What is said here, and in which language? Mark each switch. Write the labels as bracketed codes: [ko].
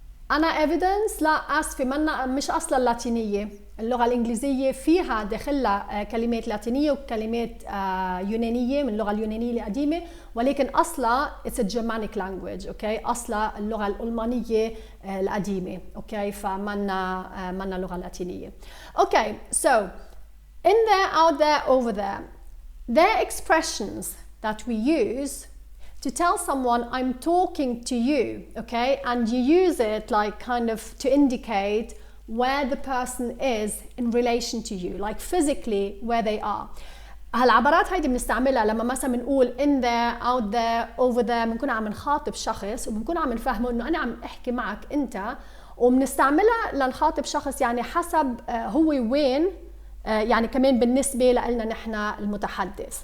[ar] أنا evidence لا آسفة مش أصلا لاتينية. اللغة الإنجليزية فيها داخلها كلمات لاتينية وكلمات يونانية من اللغة اليونانية القديمة، ولكن أصلا [en] it's a Germanic language. [ar] أوكي، أصلا اللغة الألمانية القديمة. أوكي، فمنا لغة لاتينية. [en] Okay so in there, out there, over there, they're expressions that we use to tell someone I'm talking to you, okay? And you use it like kind of to indicate where the person is in relation to you, like physically where they are. [ar] هالعبارات هيدي بنستعملها لما مثلا بنقول [en] in there, out there, over there، [ar] بنكون عم نخاطب شخص وبنكون عم نفهمه انه انا عم احكي معك انت، وبنستعملها لنخاطب شخص يعني حسب هو وين، يعني كمان بالنسبة لنا نحن المتحدث.